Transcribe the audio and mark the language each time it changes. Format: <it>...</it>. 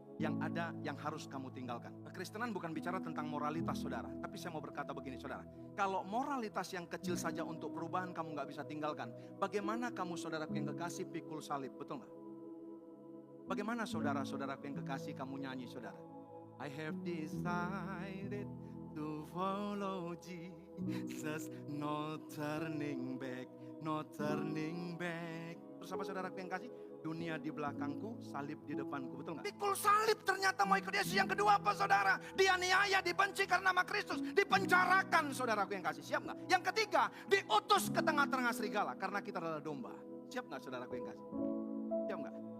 <id>Yang ada yang harus kamu tinggalkan. Kekristenan bukan bicara tentang moralitas saudara. Tapi saya mau berkata begini saudara. Kalau moralitas yang kecil saja untuk perubahan kamu gak bisa tinggalkan. Bagaimana kamu saudaraku yang kekasih pikul salib, betul gak? Bagaimana saudara-saudaraku yang kekasih kamu nyanyi saudara?</id> <en>I have decided to follow Jesus, no turning back, no turning back.</en> <id>Terus apa saudaraku yang kasih? Dunia di belakangku, salib di depanku, betul nggak? Pikul salib ternyata mau ikut Yesus. Yang kedua apa saudara? Dianiaya, dibenci karena nama Kristus, dipenjarakan saudaraku yang kasih. Siap nggak? Yang ketiga, diutus ke tengah-tengah serigala karena kita adalah domba. Siap nggak saudaraku yang kasih? Siap nggak?</id>